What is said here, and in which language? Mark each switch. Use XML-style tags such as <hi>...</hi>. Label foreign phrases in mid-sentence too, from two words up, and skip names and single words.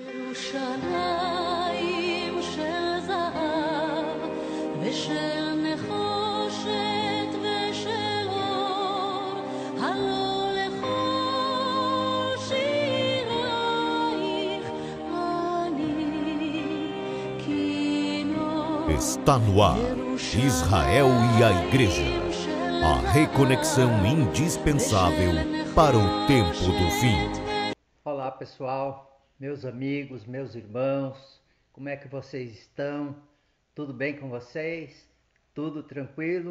<he>ירושלים של זהב ושל נחושת ושל אור, הלא לכל שירייך אני כינור.</he> <pt>Está no ar, Israel e a Igreja, a reconexão indispensável para o tempo do fim. Olá pessoal, meus amigos, meus irmãos, como é que vocês estão? Tudo bem com vocês? Tudo tranquilo?</pt>